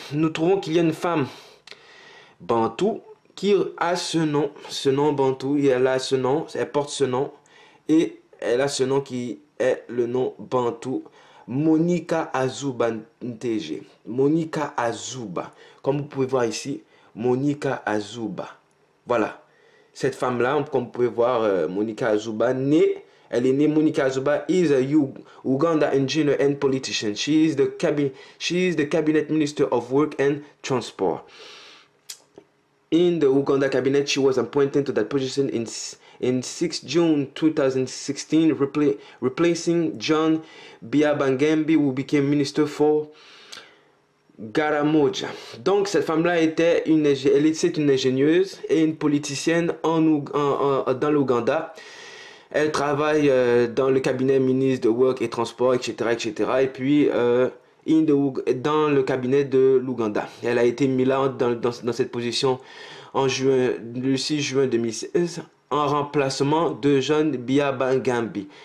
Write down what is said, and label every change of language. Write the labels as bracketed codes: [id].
[fr] Nous trouvons qu'il y a une femme Bantou qui a ce nom Bantou, et elle a ce nom, elle porte ce nom, et elle a ce nom qui est le nom Bantou, Monica Azuba Ntege. Monica Azuba. Comme vous pouvez voir ici, Monica Azuba. Voilà. Cette femme-là, comme vous pouvez voir, Monica Azuba, elle est née, [en] Monica Azuba is a Uganda engineer and politician. She is the cabinet minister of work and transport. In the Uganda cabinet, she was appointed to that position in 6 June 2016, replacing John Biabangembi, who became minister for Garamoja. [fr] Donc cette femme-là était une ingénieuse et une politicienne dans l'Ouganda. Elle travaille dans le cabinet ministre de Work et Transport, etc., etc. Et puis dans le cabinet de l'Ouganda. Elle a été mise là dans cette position le 6 juin 2016 en remplacement de John Biabangambi.